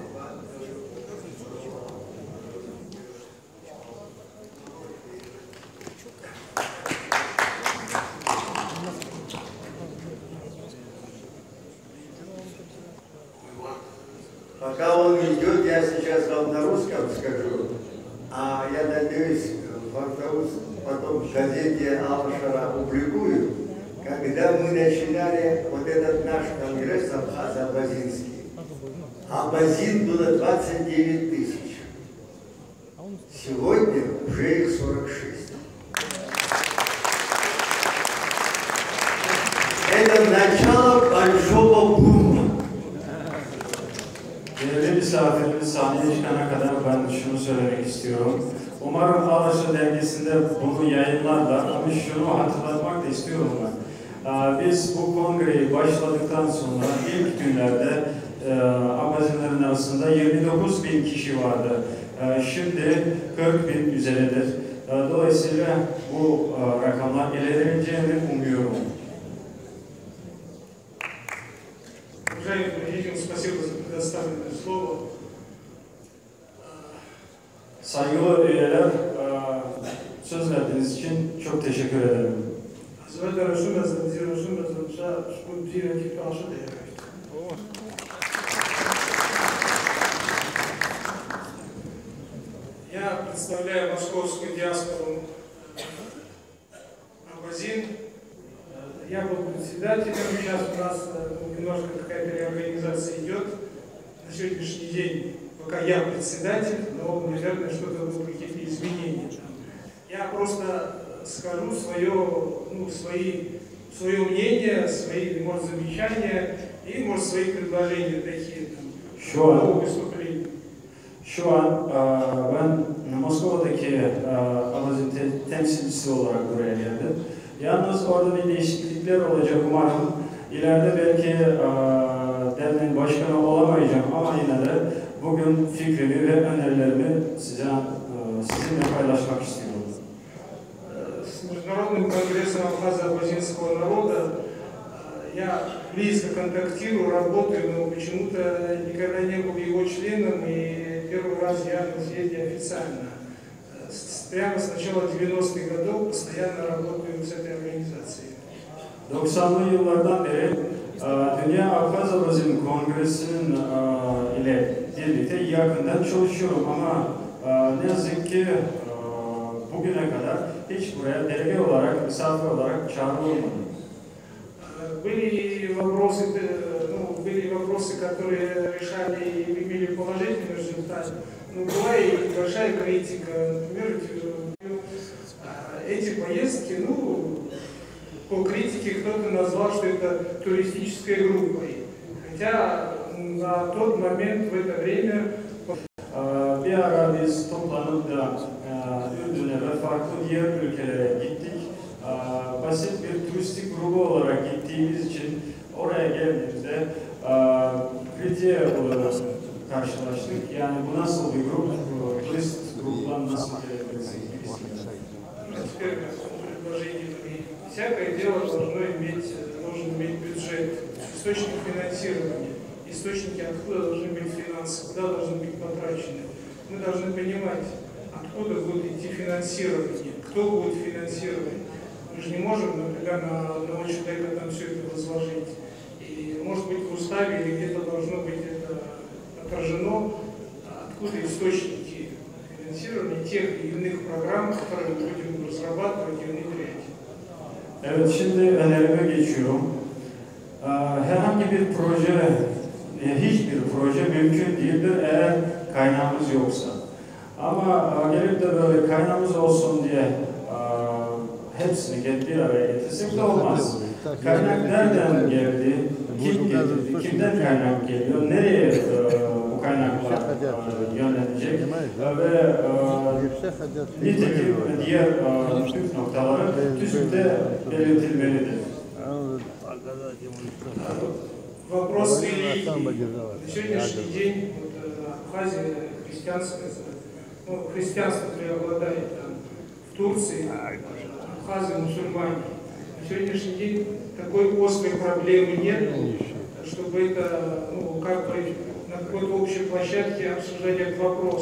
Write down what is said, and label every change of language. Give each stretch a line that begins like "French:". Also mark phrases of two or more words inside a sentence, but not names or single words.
Russian: Пока он идет, я сейчас вам на русском скажу, а я надеюсь, потом в газете Алашара опубликую, когда мы начинали вот этот наш конгресс Абхаз-Абазинский. Абазин было 29 тысяч. Сегодня уже их 46. Это начало большого бума.
Turkish: Değerli misafirimiz sahneye çıkana kadar ben şunu söylemek istiyorum. Umarım Alaşa dergisinde bunu yayınlarlar ama şunu hatırlatmak da istiyorum ben. Biz bu kongreyi başladıktan sonra ilk günlerde Abazinlerin arasında 29.000 kişi vardı. Şimdi 40.000 üzeridir. Dolayısıyla bu rakamlar ilerleyeceğini umuyorum.
Russian: Уважаемым родителям, спасибо за предоставленное слово.
Turkish: Saygılı üyeler, söz verdiğiniz için çok teşekkür ederim.
Russian: Я представляю московскую диаспору Абазин. Я был председателем, сейчас у нас немножко какая-то реорганизация идет. На сегодняшний день пока я председатель, но, наверное, что-то будут какие-то изменения. Я просто скажу свое мнение, свои, может, замечания и, может, свои предложения такие, новые выступления.
Turkish: Şu an ben Moskova'daki Abazin temsilcisi olarak buraya geldim. Yalnız orada bir değişiklikler olacak umarım. İleride belki derneğin başkanı olamayacağım ama yine de bugün fikrimi ve önerilerimi sizinle paylaşmak istiyorum.
Russian: С Международным конгрессом абхазо-абазинского народа я близко контактирую, работаю, но почему-то никогда не был его членом, и первый раз я на съезде официально. Прямо с начала 90-х годов постоянно работаю с этой организацией.
Turkish: 90'lı yıllardan beri Dünya Abhaz-Abazin Kongresi'nin ile birlikte yakından çalışıyorum ama ne yazık ki bugüne kadar hiç buraya delege olarak, misafir olarak çağrılmadım.
Russian: Были вопросы, которые решали и имели положительный результат. Но была и большая критика. Например, эти поездки, по критике кто-то назвал, что это туристической группой. Хотя на тот момент, в это время...
Turkish: Bir ara biz toplanıp da Ürdün'e ve farklı diğer ülkelere gittik. Basit bir turistik grubu olarak gittiğimiz için oraya geldiğimizde kritiğe karşılaştık. Yani bu nasıl bir grup, turist grupla nasıl gelebilirsiniz?
Russian: предложениями. Всякое дело должен иметь бюджет, источник финансирования, источники, откуда должны быть финансы, куда должны быть потрачены. Мы должны понимать, откуда будет идти финансирование, кто будет финансировать. Мы же не можем, например, на одного человека там все это возложить. И может быть в уставе или где-то должно быть это отражено, откуда источники финансирования тех или iных программ, которые мы будем разрабатывать и внедрять.
Turkish: Evet, şimdi önerime geçiyorum. Herhangi bir proje, hiçbir proje mümkün değildir eğer kaynağımız yoksa. Ama gelip de böyle kaynağımız olsun diye hepsini bir araya getirsek de olmaz. Kaynak nereden geldi, kim getirdi, kimden kaynak geliyor, nereye bu kaynaklar yönlenecek ve nitekim diğer püf noktaları tüzükte belirtilmelidir.
Russian: Вопрос религии. На сегодняшний день Абхазия христианская, христианство преобладает там, в Турции, абхазы мусульмане. На сегодняшний день такой острой проблемы нет, чтобы это, как бы на какой-то общей площадке обсуждать этот вопрос.